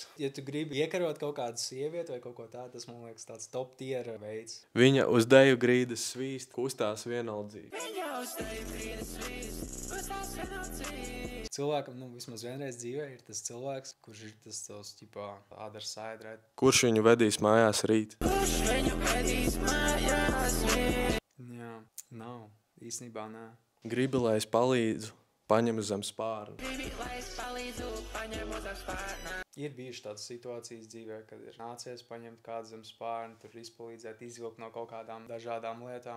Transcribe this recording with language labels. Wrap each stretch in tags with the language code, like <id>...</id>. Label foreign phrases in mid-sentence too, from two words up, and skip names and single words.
<lv>Ja tu gribi iekarot kaut kādu sievieti vai kaut ko tādu, tas, man liekas, tāds</lv> <en>top tier</en> <lv>veids. Viņa uz deju grīdas svīst, kustās vienaldzīgi. Cilvēkam, vismaz vienreiz dzīvē ir tas cilvēks, kurš ir tas tavs, ķipā,</lv> <en>other side, right?</en> <lv>Kurš viņu vedīs mājās rīt? Jā, nav. Īstenībā nē. Gribi, lai es palīdzu, paņem zem spārna. Ir bijuši tādas situācijas dzīvē, kad ir nācies paņemt kādu zem spārna, tur izpalīdzēt, izvilkt no kaut kādām dažādām lietām.</lv>